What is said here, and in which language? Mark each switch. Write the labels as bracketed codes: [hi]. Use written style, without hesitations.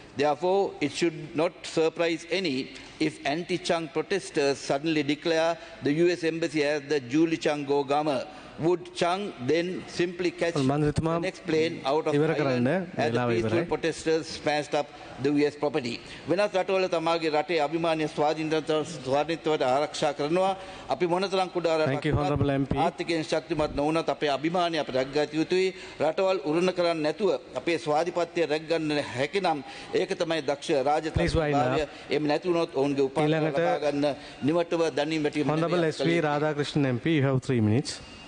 [en] Therefore, it should not surprise any if anti-Chang protesters suddenly declare the US Embassy as the Julie Chang Go Gama. Would Chang then simply catch the next plane out of Thailand as the peaceful protesters smashed up the US property? [si] වෙනත් රටවල තමාගේ රටේ අභිමානීය ස්වාධීනත්වයට ආරක්ෂා කරනවා. අපි මොනතරම් කුඩා රටක් ආර්ථිකයෙන් ශක්තිමත් නොවුනත් අපේ අභිමානය අප රැකගත යුතුයි. රටවල් උරුණ කරන්නේ නැතුව අපේ ස්වාධීනත්වය රැකගන්න හැකිනම් ඒක තමයි දක්ෂ රාජතන්ත්‍රය. එහෙම නැති වුණොත් ඔවුන්ගේ උපාධිය ලබා ගන්න නිවටව දැනීම වැටීම. [en] Honourable SV Radhakrishnan MP, you have 3 minutes.